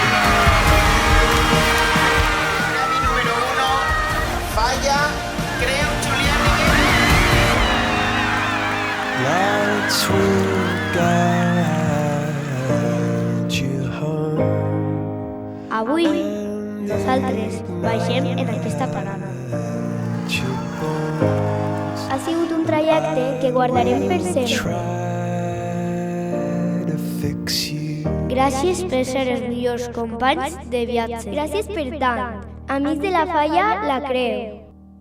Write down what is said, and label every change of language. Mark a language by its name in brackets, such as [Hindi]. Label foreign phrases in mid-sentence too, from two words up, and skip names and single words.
[Catalan] Premi número 1, Falla, Creu Julià Ribera. [English] Lights will guide you home. [Catalan] Avui, nosaltres baixem en aquesta parada. [English] Your bones [Catalan] Ha sigut un trajecte que guardarem per sempre. [English] try to fix you. [Catalan] Gràcies per ser els millors companys de viatge. Gràcies per tant. Amics de la Falla, la Creu.